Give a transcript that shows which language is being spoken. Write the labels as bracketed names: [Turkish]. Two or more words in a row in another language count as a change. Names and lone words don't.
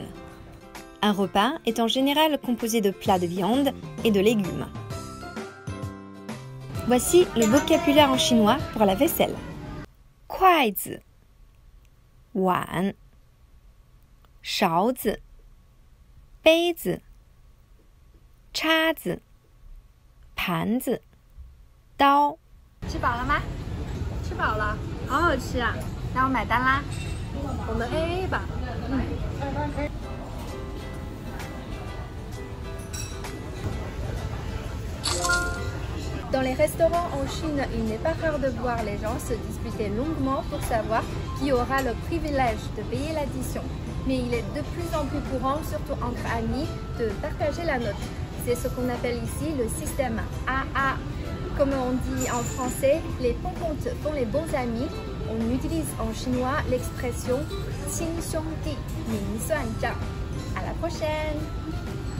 [French] Un repas est en général composé de plats de viande et de légumes. Voici le vocabulaire en chinois pour la vaisselle. [Chinese] 筷子，碗，勺子，杯子，叉子, 盘子 刀。吃饱了吗？吃饱了，好好吃啊！那我买单啦，我们 AA 吧。 [French] Dans les restaurants en Chine, il n'est pas rare de voir les gens se disputer longuement pour savoir qui aura le privilège de payer l'addition. Mais il est de plus en plus courant, surtout entre amis, de partager la note. C'est ce qu'on appelle ici le système AA. Comme on dit en français, les bons comptes font les bons amis. On utilise en chinois l'expression [Chinese] 亲兄弟明算账. [French] À la prochaine!